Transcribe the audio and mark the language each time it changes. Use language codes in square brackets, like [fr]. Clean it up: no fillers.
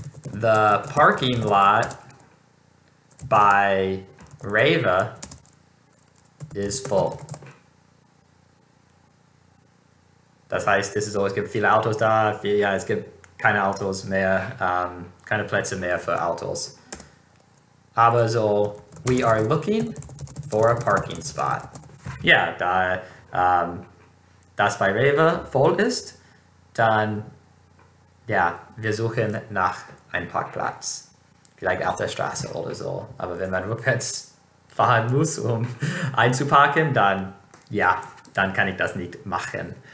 [en] The parking lot by Reva is full. [de] Das heißt, es gibt viele Autos da, es gibt keine Autos mehr, keine Plätze mehr für Autos. Aber so, [en] we are looking for a parking spot. [de] Ja, da das bei Reva voll ist, dann wir suchen nach einem Parkplatz. Vielleicht auf der Straße oder so. Aber wenn man rückwärts fahren muss, um einzuparken, dann kann ich das nicht machen.